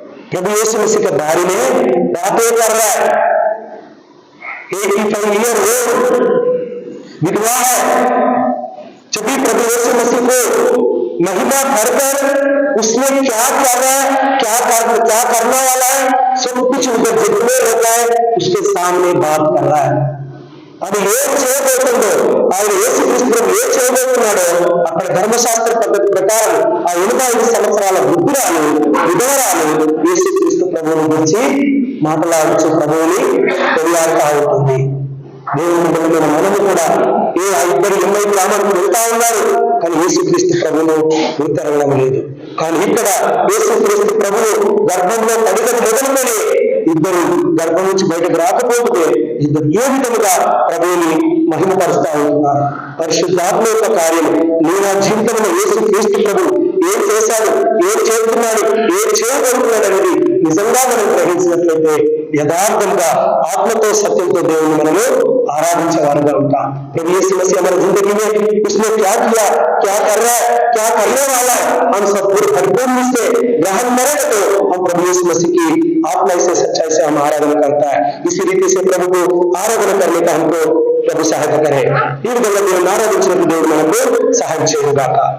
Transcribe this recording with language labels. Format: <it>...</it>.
<hi>प्रभु यीशु मसीह के बारे में बातें कर रहा है। 85 ईयर ओल्ड विधवा है, जब प्रभु यीशु मसीह को महिमा भरकर उसमें क्या कर रहा है, क्या करने वाला है, सब कुछ उधर जितने रहता है उसके सामने बात कर रहा है।</hi> <te>అది ఏం చేయబోతుందో, ఆయన యేసుక్రీస్తు ఏం చేయబోతున్నాడో అక్కడ ధర్మశాస్త్ర పద్ధతి ప్రకారం ఆ 85 సంవత్సరాల వృద్ధురాలు విధవరాలు యేసుక్రీస్తు ప్రభువుని గురించి మాట్లాడుచు ప్రభువుని కొనియాడుతూ ఉంటుంది. దేవుని బిడ్డలైన మనము కూడా ఇద్దరు ఎన్నై గ్రామానికి వెళ్తా ఉన్నారు, కానీ యేసుక్రీస్తు ప్రభువును గుర్తెరగడం లేదు. కానీ ఇక్కడ యేసుక్రీస్తు ప్రభువు గర్భంలో పడిగలు మొదలుకొని ఇద్దరు గర్భం నుంచి బయటకు రాకపోతే ఇద్దరు ఏ విధముగా ప్రభువుని మహిమపరుస్తా ఉంటున్నారు. పరిశుద్ధాత్మ యొక్క కార్యం నీ నా జీవితంలో యేసుక్రీస్తు ప్రభు ఏం చేశాడు, ఏం చేస్తున్నాడు, ఏం చేయబోతున్నాడు అనేది నిజంగా మనం గ్రహించినట్లయితే యథార్థంగా ఆత్మతో సత్యంతో దేవుని మనము</te> <hi>आराधिंचे वाले उनका प्रभु यीशु मसीह हमारी जिंदगी में उसने क्या किया, क्या कर रहा है, क्या करने वाला है, हम सब पूरे परिपूर्ण से ग्रहण करें तो हम प्रभु यीशु मसीह की आत्मा से सच्चाई से हम आराधना करता है. इसी रीति से प्रभु को आराधना करने का हमको प्रभु सहायता करे.</hi> <te>ఈ విధంగా దేవుని ఆరాధించినప్పుడు దేవుడు మనకు సహాయం చేయనుగాక.</te>